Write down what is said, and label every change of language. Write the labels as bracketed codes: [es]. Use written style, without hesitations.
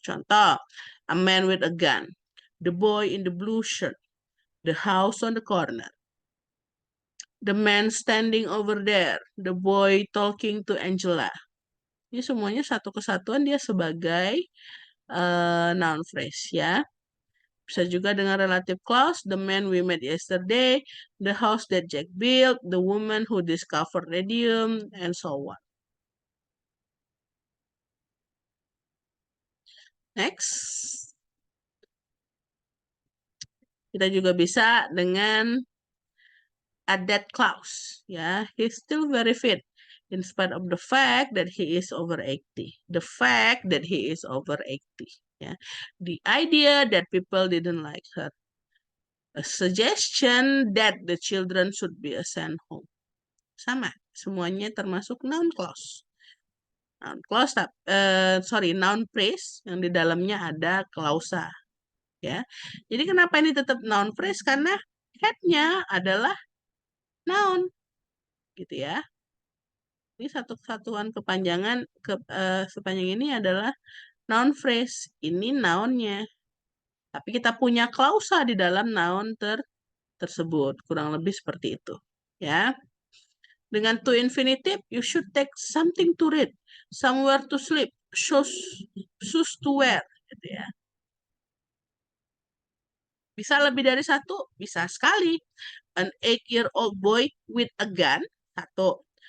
[en] Contoh, a man with a gun, the boy in the blue shirt, the house on the corner, the man standing over there, the boy talking to Angela. [id] Ini semuanya satu kesatuan dia sebagai noun phrase ya. Bisa juga dengan [en] relative clause, the man we met yesterday, the house that Jack built, the woman who discovered radium, and so on. Next. [id] Kita juga bisa dengan a that clause. [en] Ya, he's still very fit in spite of the fact that he is over 80. The fact that he is over 80. Ya. The idea that people didn't like her. A suggestion that the children should be sent home. [id] Sama, semuanya termasuk noun clause. Noun clause, noun phrase yang di dalamnya ada klausa. Ya, jadi kenapa ini tetap noun phrase? Karena head-nya adalah noun, gitu ya. Ini satu kesatuan kepanjangan sepanjang ini adalah noun phrase. Ini noun-nya. Tapi kita punya klausa di dalam noun tersebut. Kurang lebih seperti itu. Ya. [en] Dengan to infinitive, you should take something to read, somewhere to sleep, shoes to wear. [id] Gitu ya. Bisa lebih dari satu? Bisa sekali. [en] An 8-year-old boy with a gun. [id] Satu.